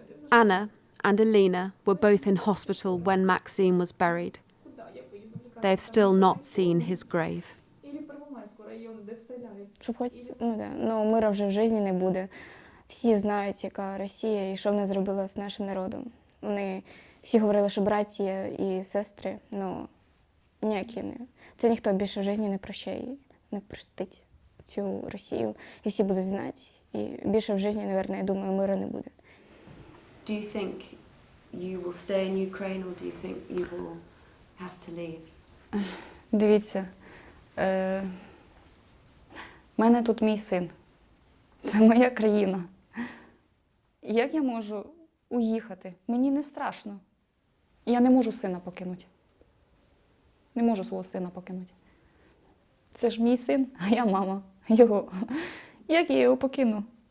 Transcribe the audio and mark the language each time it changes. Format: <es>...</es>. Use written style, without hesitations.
<en>Anna and Alina were both in hospital when Maxim was buried. They have still not seen his grave.</en> <uk>Щоб хоч, мира вже в житті не буде. Всі знають, яка Росія і що вона зробила з нашим народом. Вони всі говорили, що братія і сестри, ніякі не. Це ніхто більше в житті не прощає, не простить цю Росію. І всі будуть знати. І більше в житті, мабуть, я думаю, миру не буде.</uk> <en>Do you think you will stay in Ukraine or do you think you will have to leave?</en> <uk>Дивіться, в мене тут мій син. Це моя країна. Як я можу уїхати? Мені не страшно. Я не можу сина покинути. Не можу свого сина покинути. Це ж мій син, а я мама його. Як я його покину?</uk>